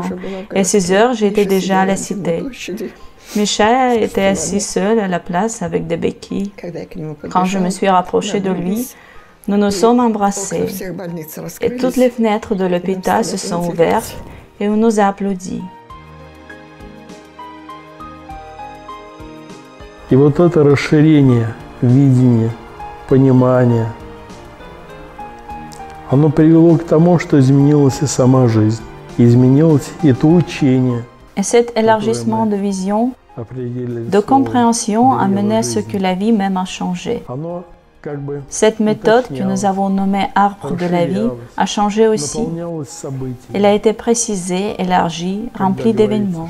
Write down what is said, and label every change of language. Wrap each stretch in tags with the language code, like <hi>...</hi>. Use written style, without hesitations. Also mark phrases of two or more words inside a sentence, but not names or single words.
<fr>Et à 6 heures, j'étais déjà à la cité. Misha était assis seul à la place avec des béquilles. Quand je me suis rapprochée de lui, nous nous sommes embrassés. Et toutes les fenêtres de l'hôpital se sont ouvertes et on nous a applaudi.</fr> <ru>И вот это расширение видения, понимания, оно привело к тому, что изменилась и сама жизнь, изменилось и то учение.</ru> <fr>Et cet élargissement de vision, de compréhension a mené à ce que la vie même a changé. Cette méthode que nous avons nommée arbre de la vie a changé aussi. Elle a été précisée, élargie, remplie d'événements.</fr>